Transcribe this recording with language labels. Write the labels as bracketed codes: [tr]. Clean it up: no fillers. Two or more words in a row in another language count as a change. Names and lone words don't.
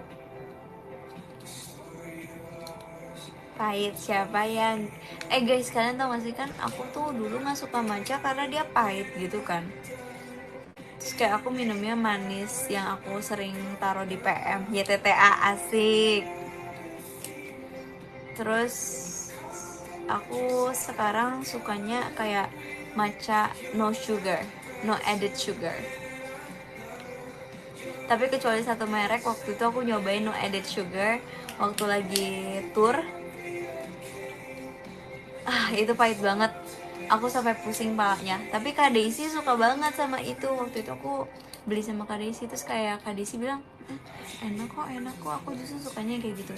[id] Pahit siapa yang guys, kalian tau gak sih, kan aku tuh dulu gak suka matcha karena dia pahit gitu kan. Terus kayak aku minumnya manis yang aku sering taruh di PM, YTTA, asik. Terus aku sekarang sukanya kayak matcha [en] no sugar, no added sugar. [id] Tapi kecuali satu merek, waktu itu aku nyobain [en] no added sugar [id] waktu lagi tour. Itu pahit banget, aku sampai pusing palanya. Tapi Kak Daisy suka banget sama itu. Waktu itu aku beli sama Kak Daisy, terus kayak Kak Daisy bilang enak kok, aku justru sukanya kayak gitu.